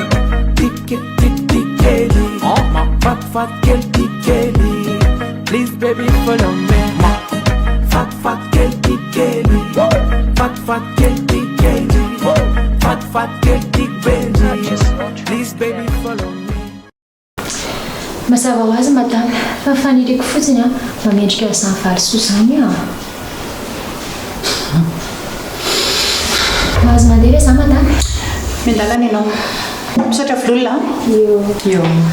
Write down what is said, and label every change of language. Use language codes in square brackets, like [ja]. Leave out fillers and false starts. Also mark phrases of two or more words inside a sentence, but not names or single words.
[en] Kelly Oh my fat girl Kelly Please baby follow me My fat girl Kelly Fat girl Kelly Fat girl Kelly Please baby follow me [mg] mazava ho azy madama fa faniriko fotsiny mamendrika izany valisoa zany Mas mandeha za madama mindalana ianao misaotra vololona io